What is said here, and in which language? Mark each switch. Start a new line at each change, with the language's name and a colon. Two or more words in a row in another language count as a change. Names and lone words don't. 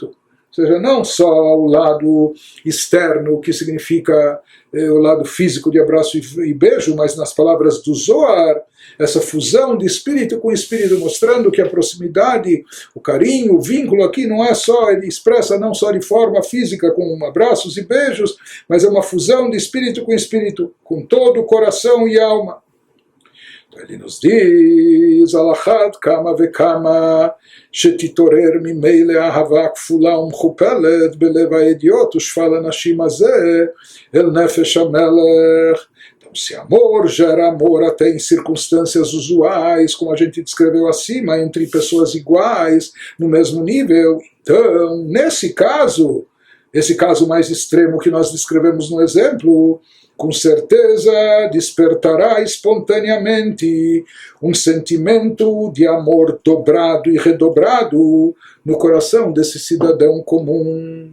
Portuguese: Ou seja, não só o lado externo, que significa o lado físico de abraço e beijo, mas nas palavras do Zohar, essa fusão de espírito com espírito, mostrando que a proximidade, o carinho, o vínculo aqui não é só, ele expressa não só de forma física, com abraços e beijos, mas é uma fusão de espírito, com todo o coração e alma. Ele nos diz,
Hebrew: על אחת כמה וכמה שתתעורר ממילא אהבה כפולה ומכופלת בלב האדיוט ושפל הנשים הזה אל נפש המלך.
Portuguese: Então, se amor gera amor até em circunstâncias usuais, como a gente descreveu acima, entre pessoas iguais, no mesmo nível, então, nesse caso, esse caso mais extremo que nós descrevemos no exemplo, com certeza despertará espontaneamente um sentimento de amor dobrado e redobrado no coração desse cidadão comum.